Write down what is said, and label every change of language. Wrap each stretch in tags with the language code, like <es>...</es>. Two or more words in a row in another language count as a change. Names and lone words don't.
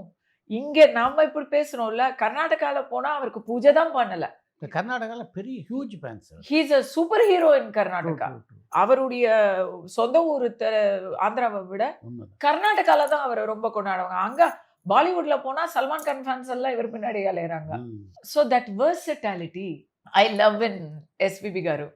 <ta>இங்க நாம இப்படி பேசுறோம்ல, கர்நாடகால போனா அவருக்கு பூஜை தான் பண்ணல. இந்த கர்நாடகால பெரிய</ta> <en>huge fans</en> <ta>அவர்.</ta> <en>he is a super hero in ட்ரூ, கர்நாடகா. true, true.</en> <ta>அவருடைய சொந்த ஊரு ஆந்திராவ விட உண்மதான். கர்நாடகால தான் அவர ரொம்ப கொண்டாடுவாங்க. அங்க பாலிவுட்ல போனா சல்மான் கான் ஃபேன்ஸ் எல்லாம் இவர் பின்னாடி அலையறாங்க. ம்.</ta> <en>so that versatility I love in SPB గారు.</en>